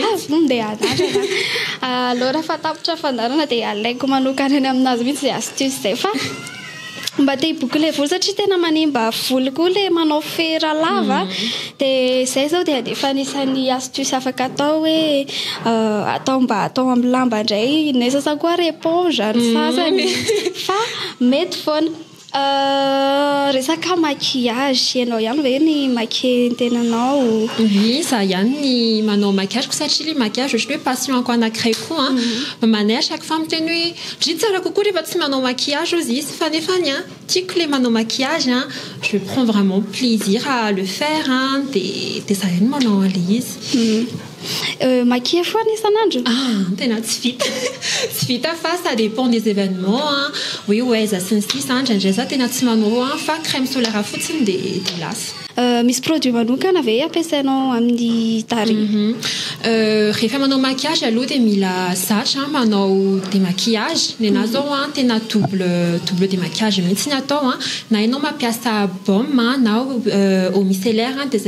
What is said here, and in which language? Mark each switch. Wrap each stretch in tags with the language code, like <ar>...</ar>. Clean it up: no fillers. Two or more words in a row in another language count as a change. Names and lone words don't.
<mg>mandeha anazy alors raha fatapitra fandarana dia alaiko manokana any aminazy mihitsy zay astuce zay fa mba te boucler volo satria tena manimba volo koa le manao fera lava dia zay zao dia efa anisany astuce afaka atao hoe atao mba atao amin'ny lamba indray nesasa koa ary éponge ny sasany fa mety foana resaka maquillage ianao ihany ve ny maquiller tenanao za ihany ny manao maquillage satria le maquillage ohatry hoe passion-ko anankiray koa mamanay</mg> <fr>à chaque fois</fr> <mg>miteny hoe dry tsara kokoa rehefa tsy manao maquillage ozy izy fa nefany tiako le manao maquillage</mg> <fr>je prends vraiment plaisir à le faire</fr> <mg>dia za ihany manao an'le izy maquiller foana isan'andro tena tsy vita fa</mg> <fr>ça dépend des événements</fr> <mg>oui za sy ny sisa ndraindray za tena tsy manao fa</mg> <fr>crème solaire</fr> <mg>fotsiny dia lasa misy produit manokana ve ampiasainao amin'ny tarehy rehefa manao maquillage aloha dia mila zatra manao démaquillage nena zao tena</mg> <fr>double démaquillage</fr> <mg>mihitsy ny atao na ianao mampiasa baume na</mg> <fr>eau micellaire</fr> <mg>dia zay</mg>